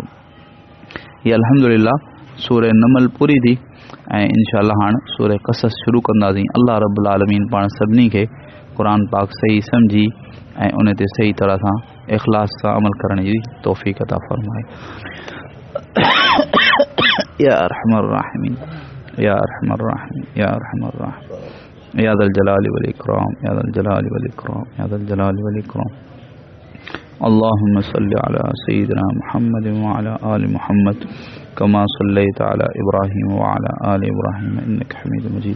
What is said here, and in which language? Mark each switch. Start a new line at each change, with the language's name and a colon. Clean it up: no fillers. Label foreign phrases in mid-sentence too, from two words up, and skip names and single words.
Sindhi: हीअ अल्हम्दुलिल्लाह सूरह नमल पूरी थी ऐं इंशाअल्लाह हाणे सूरह क़सस शुरू कंदासीं। अल्लाह रब्बुल आलमीन पाण सभिनी खे क़ुर पाक सही सम्झी ऐं उन ते सही तरह सां इख़लास सां अमल करण जी तौफ़ीक़ अता फ़रमाए।
Arabic: يا أرحم الراحمين يا أرحم الراحمين يا أرحم الراحمين يا ذا الجلال والإكرام يا ذا الجلال والإكرام يا ذا الجلال والإكرام. اللهم صل على سيدنا محمد وعلى آل محمد كما صليت على إبراهيم وعلى آل إبراهيم إنك حميد مجيد.